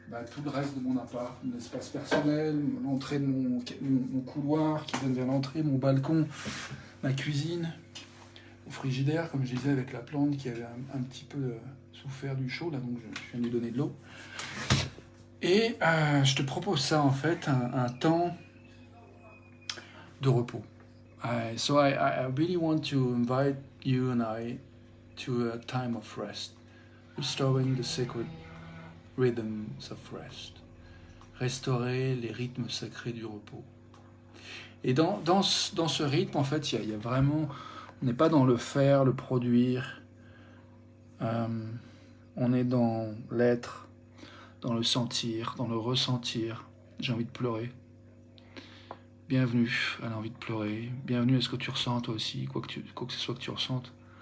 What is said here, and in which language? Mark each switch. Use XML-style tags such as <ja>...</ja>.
<fr>tout le reste de mon appart, mon espace personnel, l'entrée de mon couloir qui donne vers l'entrée, mon balcon, ma cuisine, mon frigidaire, comme je disais, avec la plante qui avait un petit peu souffert du chaud, là, donc je viens de lui donner de l'eau. Et je te propose ça, en fait, un temps de repos.</fr> <en>So I really want to invite you and I to a time of rest, restoring the sacred rhythms of rest,</en> <fr>restaurer les rythmes sacrés du repos. Et dans ce rythme, en fait, il y a vraiment, on n'est pas dans le faire, le produire, on est dans l'être, dans le sentir, dans le ressentir. J'ai envie de pleurer. Bienvenue à l'envie de pleurer. Bienvenue à ce que tu ressens toi aussi, quoi que ce soit que tu ressentes.</fr>